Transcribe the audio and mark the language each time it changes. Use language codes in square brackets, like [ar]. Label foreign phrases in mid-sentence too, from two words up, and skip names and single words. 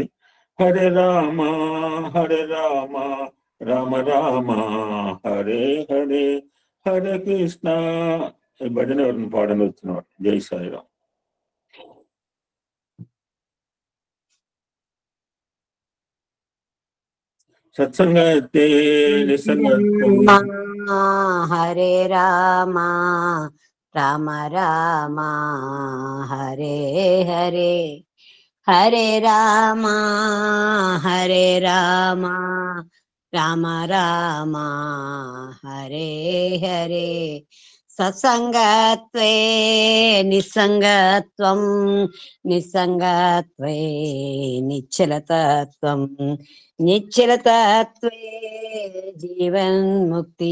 [sa] హరే రామ హరే రామ రామ రామ హరే హరే హరే కృష్ణ. [te] ఈ భజన ఎవరిని పాడని వచ్చినవాడు. జై సాయిరామ్. [sa] సత్సంగతే నిస్సంగత్వం. హరే రామ రామ రామ హరే హరే హరే రామ హరే రామ రామ రామ హరే హరే సత్సంగత్వే నిస్సంగత్వం నిస్సంగత్వే నిశ్చలతత్వం నిశ్చలతత్వే జీవన్ముక్తి.